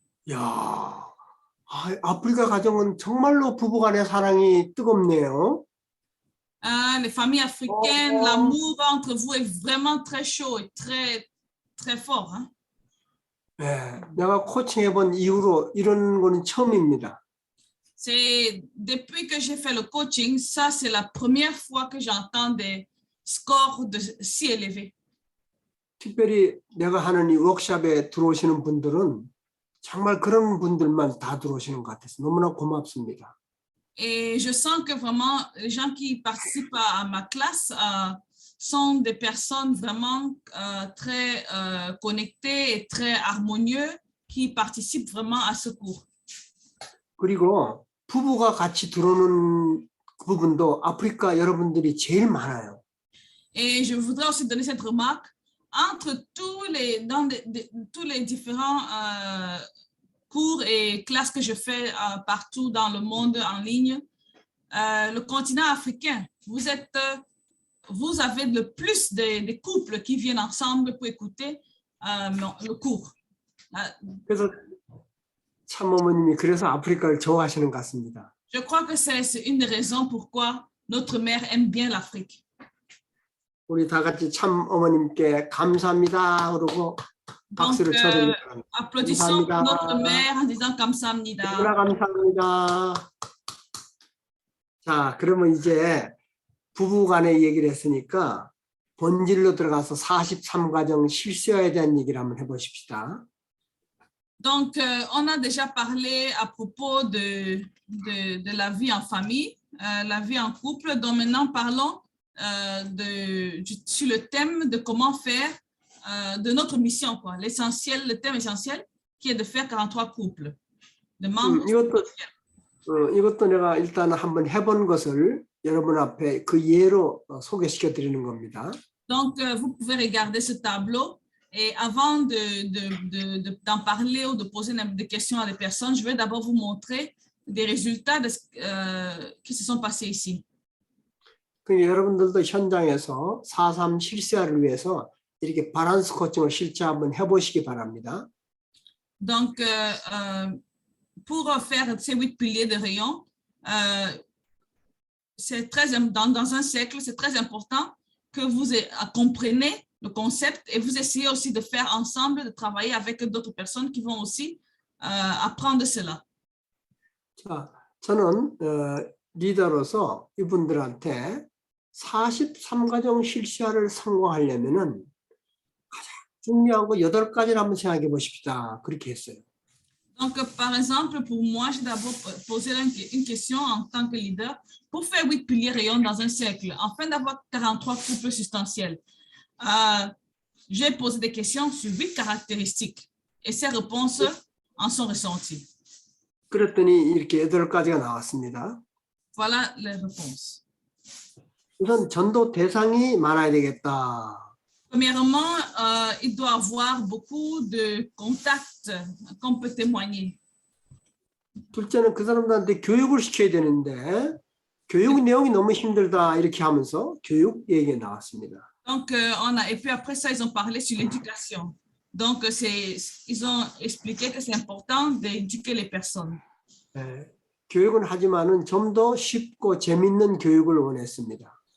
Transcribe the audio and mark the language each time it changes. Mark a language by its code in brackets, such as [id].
[ko] 야, 아프리카 가정은 정말로 부부간의 사랑이 뜨겁네요. [fr] Les familles africaines, l'amour entre vous est vraiment très chaud et très fort. Hein? [ko] 네, 내가 코칭해본 이후로 이런 거는 처음입니다. [fr] C'est depuis que j'ai fait le coaching, ça c'est la première fois que j'entends des scores si élevés. [ko] 특별히 내가 하는 이 워크숍에 들어오시는 분들은 정말 그런 분들만 다 들어오시는 것 같아서 너무나 고맙습니다. [fr] Et je sens que vraiment les gens qui participent à ma classe sont des personnes vraiment très connectées et très harmonieux qui participent vraiment à ce cours. [ko] 그리고 부부가 같이 들어오는 그 부분도 아프리카 여러분들이 제일 많아요. [fr] Et je voudrais aussi donner cette remarque. Entre tous les différents cours et classes que je fais partout dans le monde en ligne, le continent africain, vous avez le plus des couples qui viennent ensemble pour écouter le cours. [ko] 그래서 참어머님이 그래서 아프리카를 좋아하시는 것 같습니다. [fr] Je crois que c'est une des raisons pourquoi notre mère aime bien l'Afrique. [ko] 우리 다 같이 참어머님께 감사합니다. 그러고 박수를 쳐드립니다. [fr] Applaudissons notre mère en disant [ko] 감사합니다. 감사합니다. 자, 그러면 이제 부부간의 얘기를 했으니까 본질로 들어가서 43가정 실수에 대한 얘기를 한번 해보십시다. [fr] Donc, on a déjà parlé à propos de la vie en famille, la vie en couple. Donc, maintenant, parlons sur le thème de comment faire de notre mission, quoi. L'essentiel, le thème essentiel, qui est de faire 43 couples de membres. [ko] 이것도 내가 일단 한번 해본 것을 여러분 앞에 그 예로 소개시켜 드리는 겁니다. [fr] Donc, vous pouvez regarder ce tableau et avant d'en parler ou de poser des questions à des personnes, je vais d'abord vous montrer des résultats qui se sont passés ici. [ko] 그 여러분들도 현장에서 4.3 실시화를 위해서 이렇게 밸런스 코칭을 실제 한번 해보시기 바랍니다. [fr] Donc, pour faire ces 8 piliers de rayon, c'est dans un cercle, c'est très important que vous compreniez le concept et vous essayez aussi de faire ensemble, de travailler avec d'autres personnes qui vont aussi apprendre cela. [ko] 자, 저는 리더로서 이분들한테 43과정 실시화를 성공하려면은 가장 중요한 거 8가지를 한번 생각해 보십시다. 그렇게 했어요. [fr] Donc, par exemple, pour moi, j'ai d'abord posé une question en tant que leader. Pour faire 8 piliers rayons dans un cercle, afin d'avoir 43 couples substantiels, j'ai posé des questions sur 8 caractéristiques et ces réponses en sont ressenties. [ko] 그랬더니 이렇게 8가지가 나왔습니다. [fr] Voilà les réponses. [ko] 우선 전도 대상이 많아야 되겠다. [fr] Premièrement, il doit avoir beaucoup de contacts qu'on peut témoigner. [ko] 둘째는 그 사람들한테 교육을 시켜야 되는데 교육 내용이 너무 힘들다 이렇게 하면서 교육 얘기가 나왔습니다. [fr] Donc, et puis après ça, ils ont parlé sur l'éducation. Donc, ils ont expliqué que c'est important d'éduquer les personnes. [ko] 네, 교육은 하지만은 좀 더 쉽고 재밌는 교육을 원했습니다.